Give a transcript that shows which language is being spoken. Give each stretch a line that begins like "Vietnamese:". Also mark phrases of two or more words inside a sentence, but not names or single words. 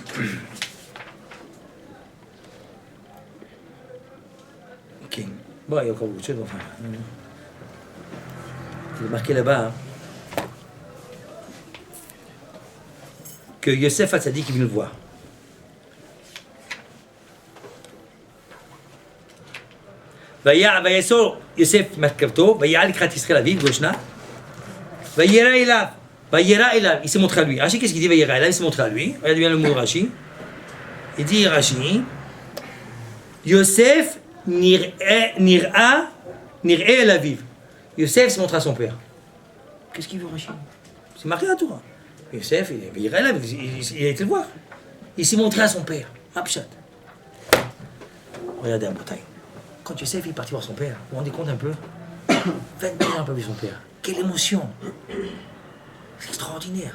French: Ok. Bon, il y a encore beaucoup de choses, enfin. Il est marqué là-bas hein, que Yosef Hatzadik est venu le voir.
Hebrew: ויעשור יוסף מרכבתו, ויעל לקראת ישראל אביו, גושנה, וירא אליו,
French: il s'est montré à lui. Rashi, qu'est-ce qu'il dit?
Hebrew: וירא אליו,
French: il s'est montré à lui. Regarde bien le mot Rashi. Il dit Rashi, Yosef
Hebrew: נראה אל אביו.
French: Yosef s'est montré à son père. Qu'est-ce qu'il veut Rashi? C'est marqué à toi. Yosef, il a été le voir. Il s'est montré à son père. Mapchat. Regardez un bataille. Quand Yosef est parti voir son père, vous vous rendez compte un peu? 22 ans, il n'a pas vu son père. Quelle émotion! C'est extraordinaire.